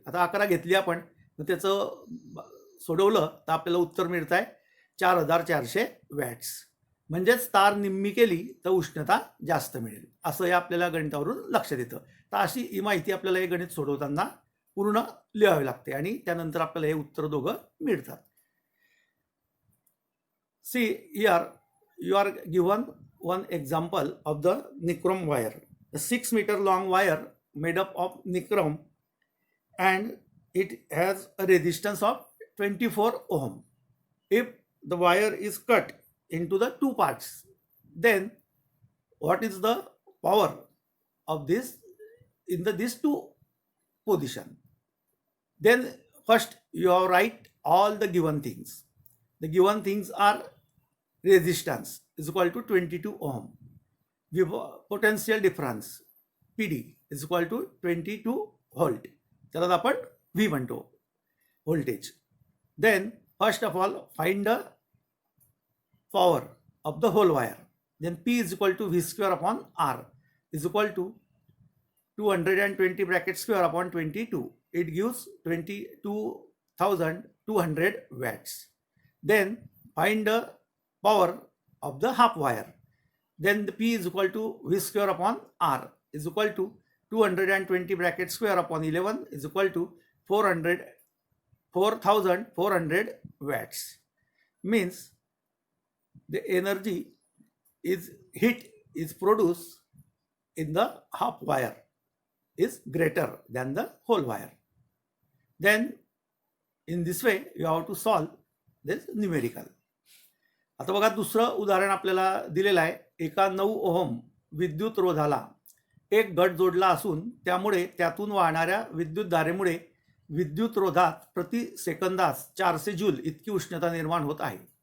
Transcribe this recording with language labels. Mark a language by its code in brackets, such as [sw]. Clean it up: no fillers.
[mr] आता 11 घेतली आपण, मग त्याचं सोडवलं तर आपल्याला उत्तर मिळत आहे 4400 वॅट्स. म्हणजेच तार निम्मी केली तर उष्णता जास्त मिळेल, असं या आपल्याला गणितावरून लक्षात येतं. तर अशी ही माहिती आपल्याला हे गणित सोडवताना पूर्ण लिहावी लागते आणि त्यानंतर आपल्याला हे उत्तर दोघं मिळतात. [en] See here you are given one example of the nichrome wire. A 6 meter long wire made up of nichrome and it has a resistance of 24 ohm. If the wire is cut into the two parts, then what is the power of this in these two position? Then first you have write all the given things. The given things are resistance is equal to 22 ohm, potential difference P D is equal to 22 volt, [mr] त्याला आपण V म्हणतो voltage. [en] Then first of all find the power of the whole wire. Then P is equal to V square upon R is equal to 220 bracket square upon 22. It gives 22,200 watts. Then find the power of the half wire. Then the P is equal to V square upon R is equal to 220 bracket square upon 11 is equal to 4,400 watts. Means the energy is heat is produced in the half wire is greater than the whole wire. Then in this way you have to solve this numerical. [mr] आता बघा दुसरं उदाहरण आपल्याला दिलेलं आहे. एका 9 ohm विद्युत रोधाला एक गट जोडला असून त्यामुळे त्यातून वाहणाऱ्या विद्युत धारेमुळे विद्युत रोधात प्रति सेकंदास 400 जूल इतकी उष्णता निर्माण होत आहे.